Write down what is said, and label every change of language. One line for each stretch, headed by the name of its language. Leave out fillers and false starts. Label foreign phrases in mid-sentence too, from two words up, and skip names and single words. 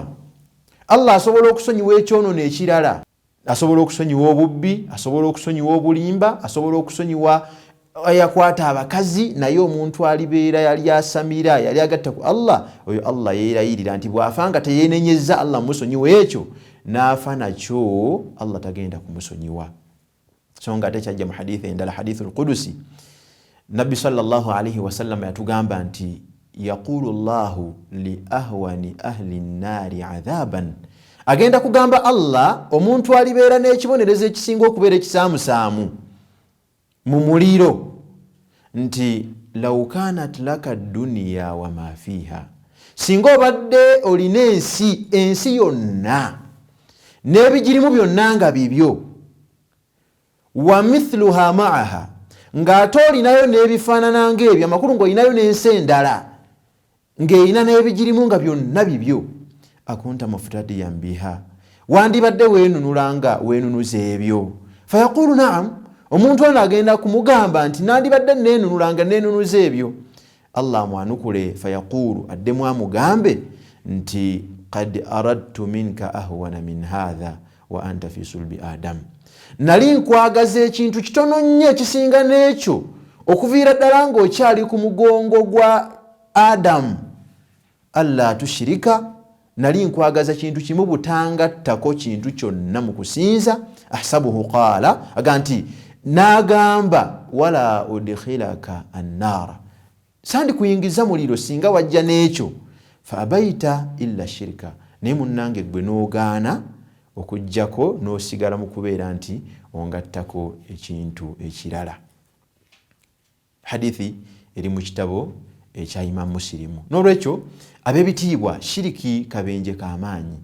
Ganda: Allah asobola okusonyiwa ekyonono ekirala, asobola okusonyiwa obubbi, asobola okusonyiwa obulimba, asobola okusonyiwa yakwata abakazi, naye omuntu alibeera yali asamira, yali agatta ku Allah, oyo Allah yeerayirira nti bw'afanga teyeenenyezza Allah musonyiwa ekyo, n'afa nakyo Allah tagenda kumusonyiwa. So nga ate kyajja mu hadithi endala,
Arabic: الحديث القدسي,
Ganda: Nabbi
Arabic: صلى الله عليه وسلم
Ganda: yatugamba nti
Arabic: يقول الله لأهون أهل النار عذابا,
Ganda: agenda kugamba Allah omuntu alibeera n'ekibonerezo ekisinga okubeera ekisaamusaamu mu muliro nti
Arabic: لو كانت لك الدنيا وما فيها,
Ganda: singa obadde olina ensi yonna n'ebigirimu byonna nga bibyo,
Arabic: ومثلها معها,
Ganda: ng'ate olinayo n'ebifaanana ng'ebyo, amakulu ng'olinayo n'ensi endala ng'erina n'ebigirimu nga byonna bibyo,
Arabic: أكنت مفتديا بها,
Ganda: wandibadde weenunulanga weenunuza ebyo.
Arabic: فيقول نعم,
Ganda: omuntu ono agenda kumugamba nti nandibadde neenunulanga neenunuza ebyo. Allah amwanukule, fayaqulu, addemu amugambe nti
Arabic: قد أردت منك أهون من هذا وأنت في صلب آدم,
Ganda: nali nkwagaza ekintu kitono nnyo ekisinga n'ekyo okuviira ddala ng'okyali ku mugongo gwa Adamu,
Arabic: ألا تشرك,
Ganda: nali nkwagaza kintu kimu butangattako kintu kyonna mu kusinza.
Arabic: أحسبه قال,
Ganda: aga nti n'agamba
Arabic: ولا أدخلك النار,
Ganda: sandi kuyingiza muliro singa wajja n'ekyo.
Arabic: فأبيت إلا شركا,
Ganda: naye munnange gwe n'ogaana okujjako n'osigala mu kubeera nti ongattako ekintu ekirala. Hadithi eri mu kitabo ekya Imam Muslimu. N'olwekyo ab'ebitiibwa, shiriki kabenje k'amaanyi.